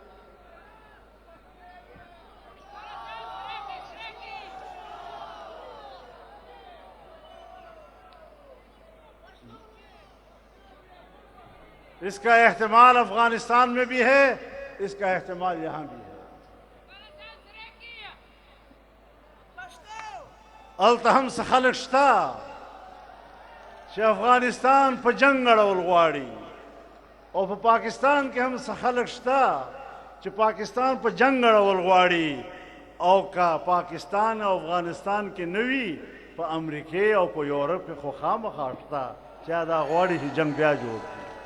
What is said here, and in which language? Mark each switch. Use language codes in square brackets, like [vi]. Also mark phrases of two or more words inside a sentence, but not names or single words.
[ur] اس کا احتمال افغانستان میں بھی ہے، اس کا احتمال یہاں بھی ہے. [ps] التهم خلق شتا چې افغانستان په جنگ اړول غواړي، او په پاکستان کې هم خلق شتا چې پاکستان په جنگ اړول غواړي، او کا پاکستان او افغانستان کې نوي په امریکې او په یورپ کې خو خامخا شتا چې دا غواړي چې جنگ بیا جوړ کړي.